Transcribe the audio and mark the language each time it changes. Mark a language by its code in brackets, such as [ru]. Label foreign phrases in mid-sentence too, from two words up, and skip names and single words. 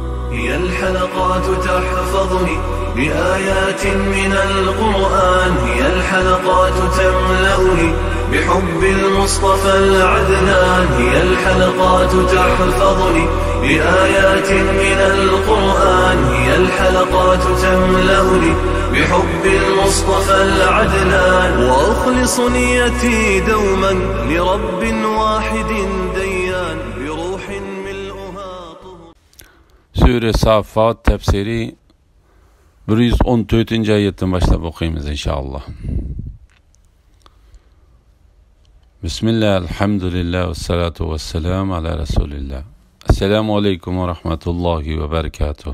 [ar] هي الحلقات تحفظني بآيات من القرآن، هي الحلقات تملأني بحب المصطفى العدنان، هي الحلقات تحفظني بآيات من القرآن، هي الحلقات تملأني بحب المصطفى العدنان، وأخلص نيتي دوما لرب واحد ديان بروح ملؤها طهور. [tr] Sure Saffat tefsiri 114. ayetten başlayıp okuyayım inşallah. [ar] بسم الله، الحمد لله والصلاة والسلام على رسول الله. السلام عليكم ورحمة الله وبركاته.